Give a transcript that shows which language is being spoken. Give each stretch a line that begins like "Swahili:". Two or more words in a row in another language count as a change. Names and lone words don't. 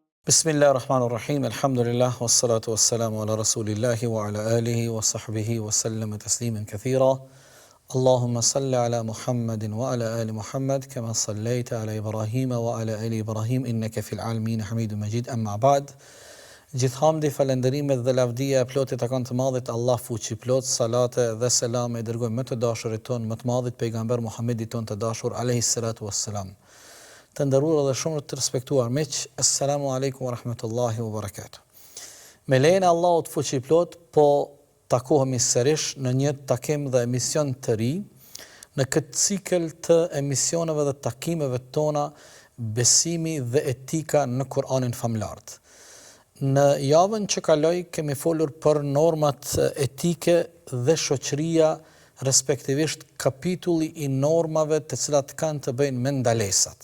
Arabic: بسم الله الرحمن الرحيم. الحمد لله والصلاة والسلام على رسول الله وعلى آله وصحبه وسلم تسليما كثيرا. اللهم صل على محمد وعلى آل محمد كما صليت على إبراهيم وعلى آل إبراهيم إنك في العالمين حميد مجيد. أما بعد.
Albanian: Gjithhamdi, falenderimet dhe lavdia e plotit takon të madhit Allah fuqi plot, salate dhe selam e dërgojmë më të dashurit ton, më të madhit pejgamber Muhammedit ton të dashur
Arabic: عليه الصلاة والسلام.
Albanian: Të nderuar dhe shumë të respektuar miq,
Arabic: السلام عليكم ورحمة الله وبركاته.
Albanian: Me lejen e Allahut fuqi plot, po takohemi sërish në një takim dhe emision të ri, në këtë cikël të emisioneve dhe takimeve tona besimi dhe etika në Kur'anin famlar. Në javën që kaloi kemi folur për normat etike dhe shoqëria, respektivisht kapitulli i normave të cilat kanë të bëjnë me ndalesat.